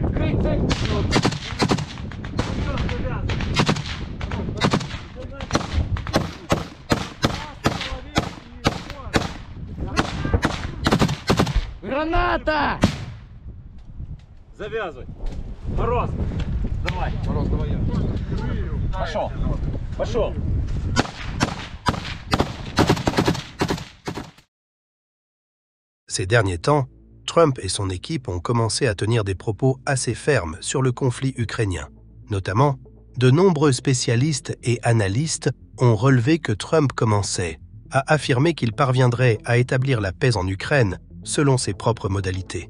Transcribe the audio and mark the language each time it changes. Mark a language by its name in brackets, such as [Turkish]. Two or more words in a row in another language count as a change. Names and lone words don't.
[Russian] Граната! Завязывай. Мороз. Давай. Мороз, давай я. Пошел. Пошел. [French] Ces derniers temps, Trump et son équipe ont commencé à tenir des propos assez fermes sur le conflit ukrainien. Notamment, de nombreux spécialistes et analystes ont relevé que Trump commençait à affirmer qu'il parviendrait à établir la paix en Ukraine selon ses propres modalités.